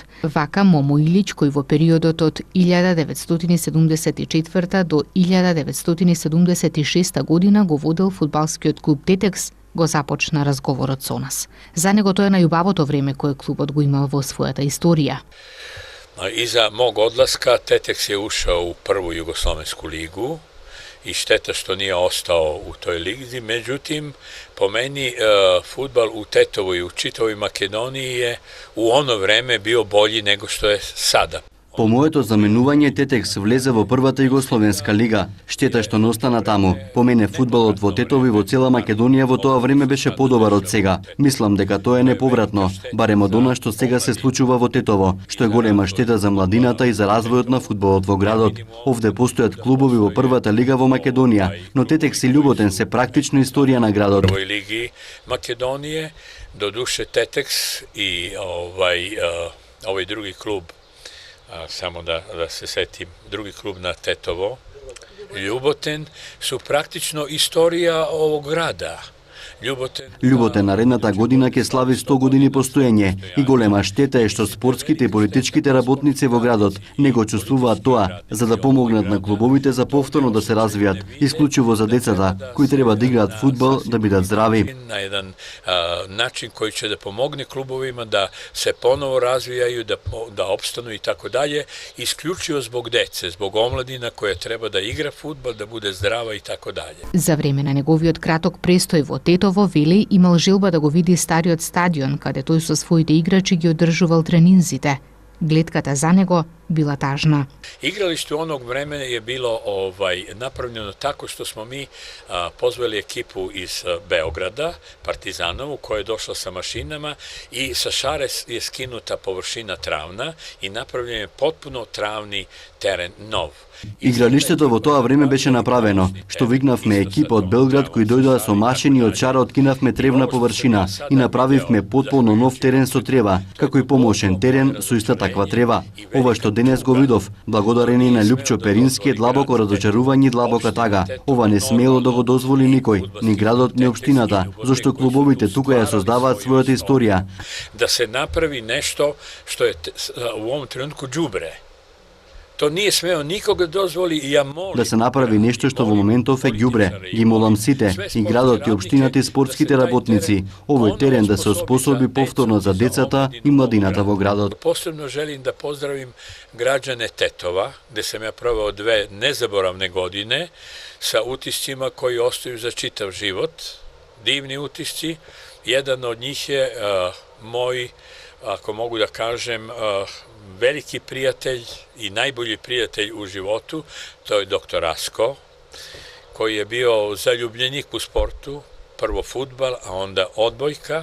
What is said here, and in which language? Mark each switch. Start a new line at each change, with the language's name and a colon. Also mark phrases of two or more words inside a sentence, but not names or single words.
Macedonian: Вака Момо Илич, кој во периодот од 1974 до 1976 година го водел фудбалскиот клуб Тетекс, го започна разговорот со нас. За него тоа е најубавото време кое клубот го имал во својата историја.
Serbian: Iza mog odlaska Teteks je ušao u prvu Jugoslovensku ligu i šteta što nije ostao u toj ligi. Međutim, po meni fudbal u Tetovu i u čitavoj Makedoniji je u ono vreme bio bolji nego što je sada.
Macedonian: По моето заменување Тетекс влезе во првата Југословенска лига. Штета што не остана таму. По мене фудбалот во Тетово и во цела Македонија во тоа време беше подобар од сега. Мислам дека тоа е неповратно, барем од она што сега се случува во Тетово, што е голема штета за младината и за развојот на фудбалот во градот. Овде постојат клубови во првата лига во Македонија, но Тетекс и Љуботен се практично историја на градот.
Serbian: Во лиги Македонije, додуше Teteks i ovaj drugi klub, samo da se setim, drugi klub na Tetovo, Ljuboten, su praktično istorija ovog grada.
Macedonian: Љуботен наредната година ќе слави 100 години постоење и голема штета е што спортските и политичките работници во градот не го чувствуваат тоа, за да помогнат на клубовите за повторно да се развијат, исклучиво за децата кои треба да играат фудбал да бидат здрави.
Serbian: На еден начин кој ќе да помогне клубовима да се поново развијају, да опстану и тако даље, исклучиво због деце, због омладина која треба да игра фудбал, да буде здрава и тако даље.
Macedonian: За време на неговиот краток престој во Тетово, вели имал желба да го види стариот стадион, каде тој со своите играчи ги одржувал тренинзите. Гледката за него
Serbian: bila tažna. Igralište u onog vremena je bilo napravljeno tako što smo mi pozvali ekipu iz Beograda, Partizanovu, koja je došla sa mašinama i sa šare je skinuta površina travna i napravljen je potpuno travni teren, nov.
Macedonian: Игралиштето во тоа време беше направено, што викнавме екипа од Белград кои дојдоа со машини од шара, откинавме тревна површина и направивме потполно нов терен со трева, како и помошен терен со иста таква трева. Ова што денес го видов, благодарение на Љупчо Перински, е длабоко разочарување и длабока тага. Ова не смело да го дозволи никој, ни градот, ни општината, зашто клубовите тука ја создаваат својата историја.
Serbian: Да се направи нешто што е у овом тренутку џубре. To nije smeo nikoga dozvoli i ja molim...
Macedonian: Да се направи нешто што во моментов е ѓубре. Ги молам сите, и градот, и општината, и спортските работници, овој терен да се оспособи повторно за децата и младината во градот.
Serbian: Posebno želim da pozdravim građane Tetova, gde sam ja proveo 2 nezaboravne godine sa utiscima koji ostaju za čitav život, divni utisci. Jedan od njih je moj, ako mogu da kažem, veliki prijatelj i najbolji prijatelj u životu, to je doktor Rasko, koji je bio zaljubljenik u sportu, prvo fudbal, a onda odbojka.